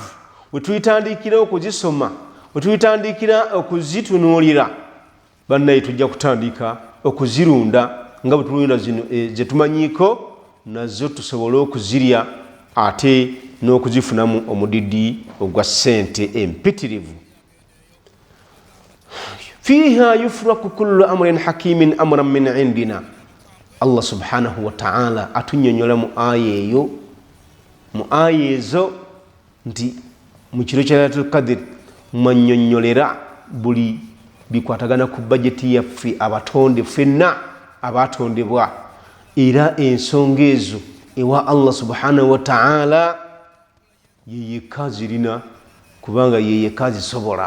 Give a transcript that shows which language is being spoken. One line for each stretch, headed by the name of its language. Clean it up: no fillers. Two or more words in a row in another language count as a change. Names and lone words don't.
Ganda: Bwe tuyitandikira okuzisoma, bwe tuyitandikira okuzitunuulira, bannaye tujja kutandika okuzirunda nga bwe tulunda zino ze tumanyiiko, nazo tusobole okuzirya ate n'okuzifunamu omudidi ogwa ssente empitirivu.
Arabic: فيها يفرق كل أمر حكيم أمرا من عندنا. الله سبحانه وتعالى
Ganda: atunnyonnyola mu aya ezo nti mu kiro kya Lailatul Qadr mwannyonnyolera buli bikwatagana ku budgeti yaffe abatonde ffenna abaatondebwa. Era ensonga ezo ewa
Arabic: الله سبحانه وتعالى
Ganda: ye yekka zirina, kubanga ye yekka zisobola.